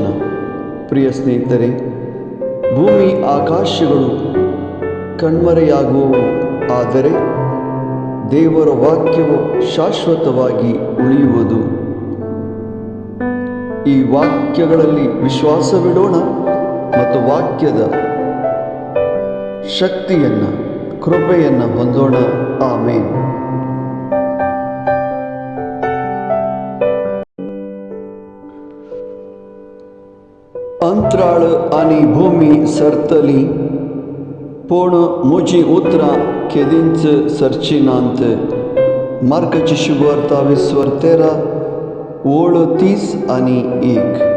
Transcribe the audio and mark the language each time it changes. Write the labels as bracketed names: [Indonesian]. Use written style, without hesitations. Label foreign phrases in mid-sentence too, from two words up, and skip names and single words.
[Kannada] ಪ್ರಿಯ ಸ್ನೇಹಿತರೆ, ಭೂಮಿ ಆಕಾಶಗಳು ಕಣ್ಮರೆಯಾಗುವವು, ಆದರೆ ದೇವರ ವಾಕ್ಯವು ಶಾಶ್ವತವಾಗಿ ಉಳಿಯುವುದು. ಈ ವಾಕ್ಯಗಳಲ್ಲಿ ವಿಶ್ವಾಸವಿಡೋಣ ಮತ್ತು ವಾಕ್ಯದ ಶಕ್ತಿಯನ್ನು, ಕೃಪೆಯನ್ನು ಹೊಂದೋಣ. ಆಮೇನ್. [Konkani] अंतराळ आणि भूमी सरतली, पण मुझी उतरा केदींच सरचिनांत. मार्काची शुभवार्ता 20:13 ओळ 30 आणि 1.